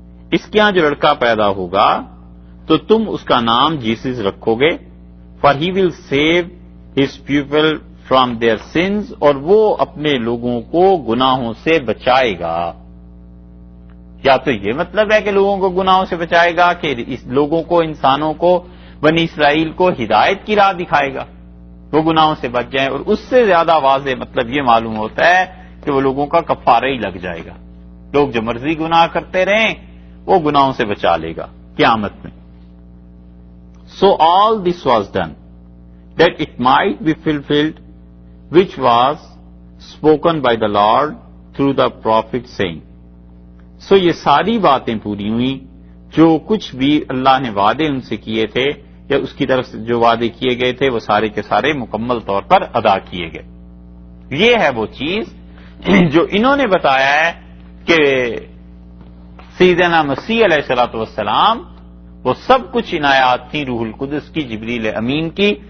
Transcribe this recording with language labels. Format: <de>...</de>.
<ur>اس کے ہاں جو لڑکا پیدا ہوگا تو تم اس کا نام جیسس رکھو گے.</ur> <en>For he will save his people from their sins.</en> <ur>اور وہ اپنے لوگوں کو گناہوں سے بچائے گا. یا تو یہ مطلب ہے کہ لوگوں کو گناہوں سے بچائے گا کہ اس لوگوں کو، انسانوں کو، بنی اسرائیل کو ہدایت کی راہ دکھائے گا، وہ گناہوں سے بچ جائیں. اور اس سے زیادہ واضح مطلب یہ معلوم ہوتا ہے کہ وہ لوگوں کا کفارہ ہی لگ جائے گا. لوگ جو مرضی گناہ کرتے رہیں وہ گناہوں سے بچا لے گا قیامت میں.</ur> <en>So all this was done that it might be fulfilled which was spoken by the Lord through the prophet saying.</en> <ur>So یہ ساری باتیں پوری ہوئیں جو کچھ بھی اللہ نے وعدے ان سے کیے تھے یا اس کی طرف سے جو وعدے کیے گئے تھے وہ سارے کے سارے مکمل طور پر ادا کیے گئے. یہ ہے وہ چیز جو انہوں نے بتایا ہے کہ سیدنا مسیح علیہ الصلوۃ والسلام وہ سب کچھ عنایات تھیں روح القدس کی، جبریل امین کی.</ur>